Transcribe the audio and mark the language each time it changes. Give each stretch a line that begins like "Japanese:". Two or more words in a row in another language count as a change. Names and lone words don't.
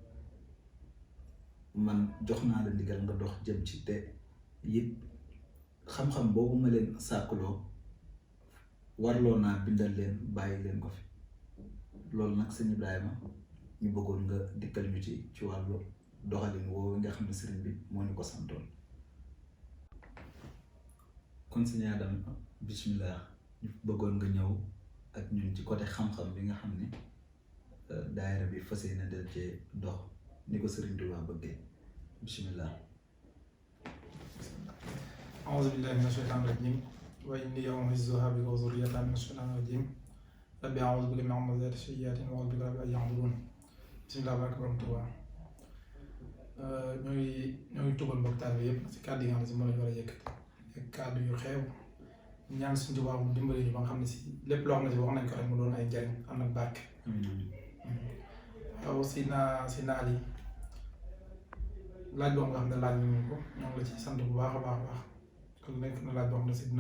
Wolof: man jox naa la ndigal nga dox jëm ci te it xam-xam boobu ma leen sàkkuloo warloo naa bindal leen bàyyi leen ko fi loolu nag sëñ Ibrahima ñu bëggoon nga dikkal ñu ci wàllu doxalin woowu nga xam ne sëriñ bi moo ñu ko santoon kon sëñ Adama bismillah ñu bëggoon nga ñëw ak ñun ci côté xam-xam bi nga xam ne daayira bi fas yéene del cee dox ni ko sëriñ Tuubaa bëggee bismillah
Arabic: أعوذ بالله من الشيطان الرجيم وإني أعيذها بك وذريتها من الشيطان الرجيم ربي أعوذ بك من همزات الشياطين وأعوذ بك رب أن يحضرون بسم الله
Wolof: barke Borom Tuubaa ñoo ngi tuubal mbokk taal bi yëpp si kàddu yi nga xam ne si mën nañu war a yëkkati ak kàddu yu xeew ñaan suñu Tuubaa mu dimbali ñu ba nga xam ne si lépp loo xam ne si wax nañ ko rek mu doon ay njariñ am na barke. waaw si naa Ali laaj boo nga xam ne laaj nañu ko ñoo ngi la ci sant bu baax a baax a baax kon nekk na laaj boo xam ne si dina